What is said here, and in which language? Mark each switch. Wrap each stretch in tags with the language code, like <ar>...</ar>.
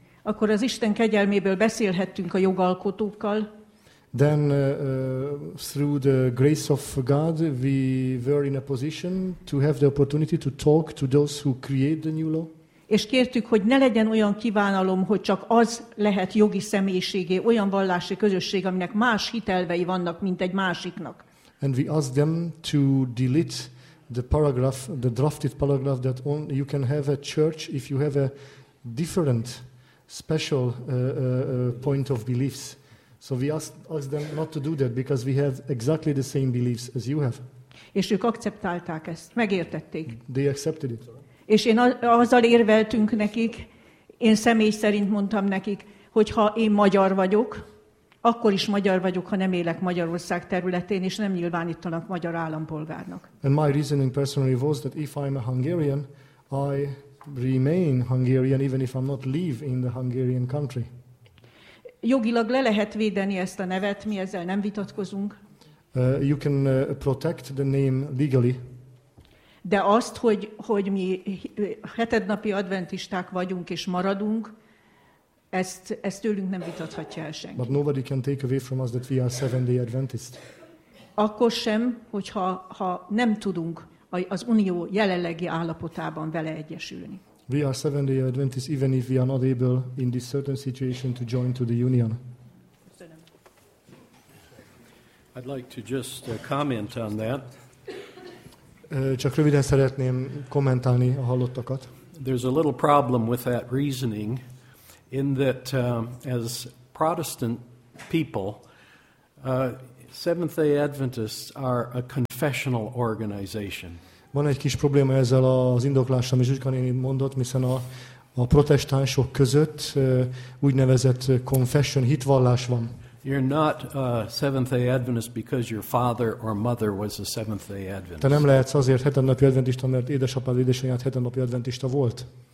<hu>Akkor az Isten kegyelméből beszélhettünk a jogalkotókkal.</hu> <en>Then through the grace of God we were in a position to have the opportunity to talk to those who create the new law.</en> <hu>És kértük, hogy ne legyen olyan kívánalom, hogy csak az lehet jogi személyiségé, olyan vallási közösség, aminek más hitelvei vannak, mint egy másiknak.</hu> <en>And we asked them to delete the paragraph, the drafted paragraph, that only you can have a church if you have a different special point of beliefs. So we asked them not to do that because we have exactly the same beliefs as you have.</en> <hu>És ők akceptálták ezt, megértették.</hu> <en>They accepted it.</en> <hu>És én azzal érveltünk nekik, én személy szerint mondtam nekik, hogy ha én magyar vagyok, akkor is magyar vagyok, ha nem élek Magyarország területén, és nem nyilvánítanak magyar állampolgárnak.</hu> <en>And my reasoning personally was that if I'm a Hungarian, I remain Hungarian even if I'm not live in the Hungarian country.</en> <hu>Jogilag le lehet védeni ezt a nevet, mi ezzel nem vitatkozunk.</hu> <en>You can protect the name legally.</en> <hu>De azt, hogy mi hetednapi adventisták vagyunk és maradunk, ezt tőlünk nem vitathatja el senki.</hu> <en>But nobody can take away from us that we are Seventh-day Adventist.</en> <hu>Akkor sem, hogyha nem tudunk az unió jelenlegi állapotában vele egyesülni.</hu> <en>We are Seventh-day Adventists even if we are not able in this certain situation to join to the union. I'd like to just comment on that.</en> <hu>Csak röviden szeretném kommentálni a hallottakat.</hu> <en>There's a little problem with that reasoning in that as Protestant people, Seventh-day Adventists are a confessional organization.</en> <hu>Van egy kis probléma ezzel az indoklással, amit Zsuzsika néni mondott, hiszen a protestánsok között úgynevezett confession, hitvallás van.</hu> <en>You're not a Seventh-day Adventist because your father or mother was a Seventh-day Adventist.</en> <hu>Te nem lehetsz azért hetednapi adventista, mert édesapád, édesanyád hetednapi adventista volt.</hu>